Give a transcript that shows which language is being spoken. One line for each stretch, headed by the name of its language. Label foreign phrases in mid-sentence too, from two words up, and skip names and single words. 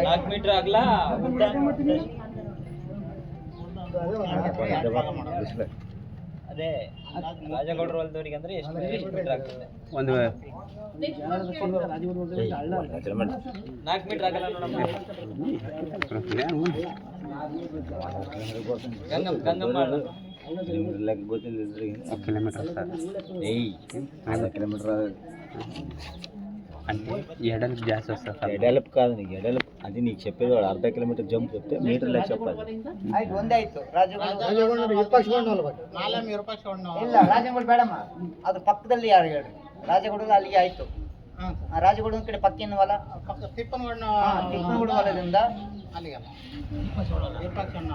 Kannada: 4 ಮೀಟರ್ ಆಗಲ್ಲ ಅದೇ ರಾಜಗೌಡರ ಹೊಲದವರಿಗೆ ಅಂದ್ರೆ ಎಷ್ಟು ಮೀಟರ್ ಆಗ್ತದೆ? ಒಂದು 4 ಮೀಟರ್ ಆಗಲ್ಲ ನೋಡಮ್ಮ. ಗಂಗಮ್ಮ
Telugu: ಕಿಲೋಮೀಟರ್ అంటే ఎడల్పు జాస్తి వస్తుంది ఎడల్పు కాదు నీకు ఎడల్పు అది నీకు చెప్పేది వాడు అర్ధ కిలోమీటర్ జంప్ చెప్తే మీటర్ లెక్క చెప్పాలి.
Kannada: ಆಯ್ತು, ಒಂದೇ ಆಯ್ತು. ರಾಜಗೌಡ ವಿರೂಪಾಕ್ಷ ಹೊಲ ನಾಲೆ ವಿರೂಪಾಕ್ಷ ಇಲ್ಲ, ರಾಜಗೌಡ ಬೇಡಮ್ಮ, ಅದು ಪಕ್ಕದಲ್ಲಿ ಯಾರು ಹೇಳ್ರಿ. ರಾಜಗೌಡ ಅಲ್ಲಿಗೆ ಆಯ್ತು. ರಾಜಗೌಡ ಕಡೆ ಪಕ್ಕಿನ ಹೊಲ ತಿಪ್ಪನಗೌಡ ತಿಪ್ಪನಗೌಡ ಹೊಲದಿಂದ ಅಲ್ಲಿಗಲ್ಲ ವಿರೂಪಾಕ್ಷ